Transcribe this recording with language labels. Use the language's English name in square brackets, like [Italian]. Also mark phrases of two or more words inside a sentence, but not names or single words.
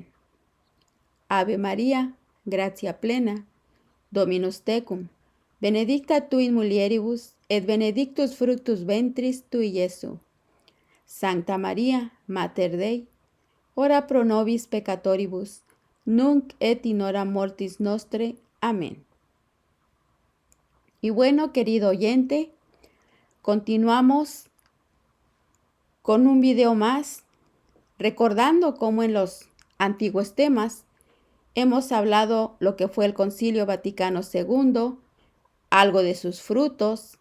[Latin] Ave María, gratia plena, Dominus tecum, benedicta tu in mulieribus, et benedictus fructus ventris tui, Iesu. Sancta María, Mater Dei, ora pro nobis peccatoribus, nunc et in hora mortis nostre. Amén. [Spanish] Y bueno, querido oyente, continuamos con un video más, recordando cómo en los antiguos temas hemos hablado lo que fue el Concilio Vaticano II, algo de sus frutos.